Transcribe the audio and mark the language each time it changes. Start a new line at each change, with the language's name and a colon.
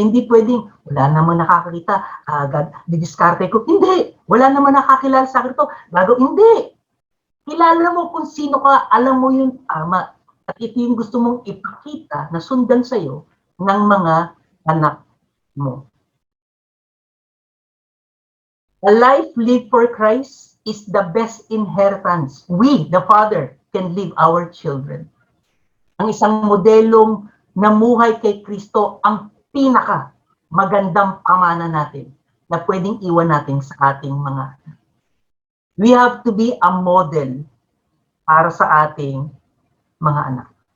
Filipino: Hindi pwedeng, wala naman nakakakita, agad, didiskarte ko. Hindi, wala naman nakakilala sa akin ito. Hindi. Kilala mo kung sino ka, alam mo yung tama. At ito yung gusto mong ipakita na sundan sa'yo ng mga anak mo.
English: A life lived for Christ is the best inheritance we, the Father, can leave our children.
Filipino: Ang isang modelong namuhay kay Kristo ang pinaka magandang pamana natin na pwedeng iwan natin sa ating mga anak.
English: We have to be a model
Filipino: para sa ating mga anak.